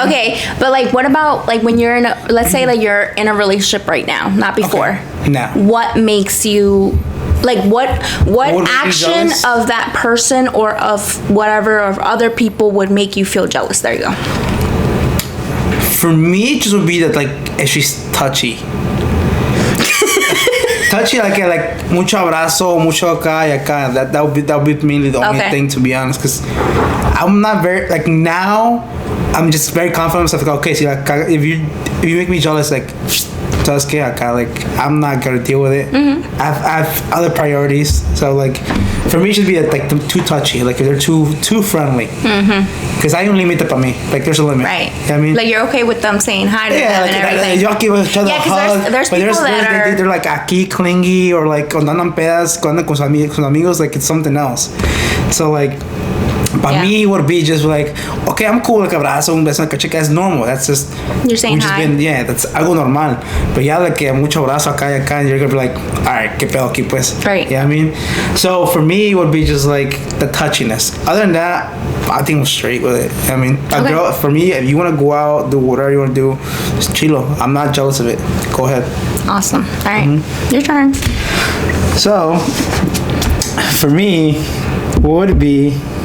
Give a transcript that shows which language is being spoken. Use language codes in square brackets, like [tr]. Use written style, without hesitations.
[en] okay, but like, what about like when you're let's say like you're in a relationship right now, not before. Okay. No. What makes you like what action of that person or of whatever of other people would make you feel jealous? There you go. For me, it just would be that like if she's touchy. Touchy, like [es] mucho abrazo, mucho acá y acá. [en] That would be mainly the only thing, to be honest. Because I'm not very like now. I'm just very confident in myself. Like, okay, see, like if you make me jealous, like just [es] que acá, [en] like I'm not gonna deal with it. I have other priorities. So like for me, it should be like too touchy. Like if they're too friendly. [es] Because hay un límite para mí. [en] Like there's a limit. Right. You know what I mean? Like you're okay with them saying hi to them and everything. Y'all give each other a hug. There's people that they're like aquí clingy, or like [es] cuando andan pedas, cuando andan con sus amigos, [en] like it's something else. So like Para me, it would be just like, okay, I'm cool, like [es] abrazo, un beso en la cacheca, [en] that's normal. That's just. You're saying hi. Yeah, that's [es] algo normal. [en] But ya, like, [es] mucho abrazo acá y acá, [en] and you're gonna be like, alright, [es] qué pedo aquí, pues. [en] Right. Yeah, I mean? So for me, it would be just like the touchiness. Other than that, I think I'm straight with it. I mean, a girl, for me, if you wanna go out, do whatever you wanna do, just chilo. I'm not jealous of it. Go ahead. Awesome. Alright, your turn. So, for me, what would be.